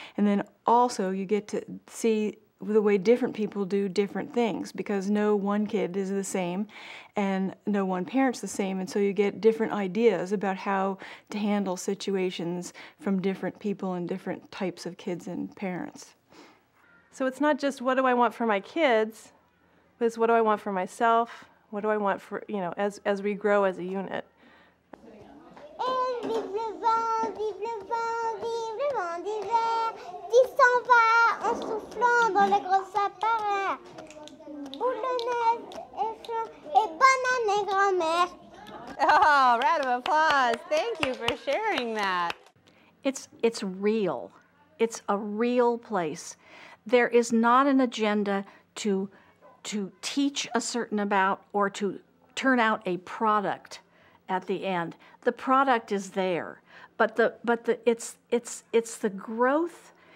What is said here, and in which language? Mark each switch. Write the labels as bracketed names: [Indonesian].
[English] And then also you get to see the way different people do different things, because no one kid is the same and no one parent's the same, and so you get different ideas about how to handle situations from different people and different types of kids and parents. So it's not just what do I want for my kids, but it's what do I want for myself, what do I want for, as we grow as a unit. [French] Vive le vent, vive le vent, vive le vent d'hiver, qui s'en va en soufflant dans les gros sapins. Boule de neige et flan et bonne année grand-mère. [English] Oh, round of applause. Thank you for sharing that. It's real. It's a real place. There is not an agenda to teach a certain about or to turn out a product at the end. The product is there, but it's the growth.